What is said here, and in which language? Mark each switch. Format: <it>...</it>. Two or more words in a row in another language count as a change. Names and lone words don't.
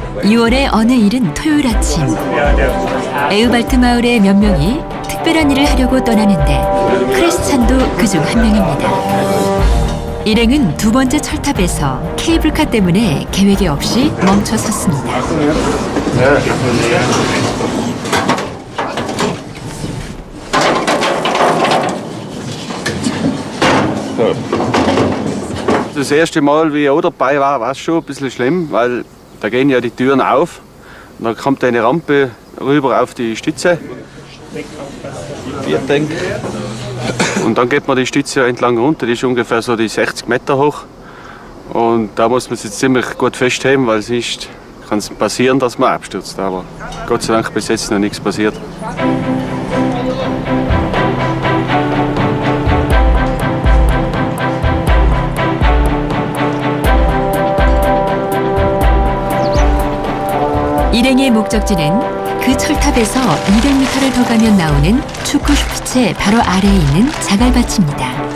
<ko>6월의 어느 일은 토요일 아침 에우발트 마을의 몇 명이 특별한 일을 하려고 떠나는데 크리스찬도 그중 한 명입니다. 일행은 두 번째 철탑에서 케이블카 때문에 계획이 없이 멈춰 섰습니다.</ko> <de>Das erste Mal, wie ich auch dabei war, war es schon ein bisschen schlimm, weil da gehen ja die Türen auf und dann kommt eine Rampe rüber auf die Stütze. Und dann geht man die Stütze entlang runter, die ist ungefähr so die 60 Meter hoch. Und da muss man sich ziemlich gut festheben, weil sonst kann es passieren, dass man abstürzt. Aber Gott sei Dank bis jetzt noch nichts passiert.</de> <ko>일행의 목적지는 그 철탑에서 200m를 더 가면 나오는 추쿠슈피체 바로 아래에 있는 자갈밭입니다.</ko>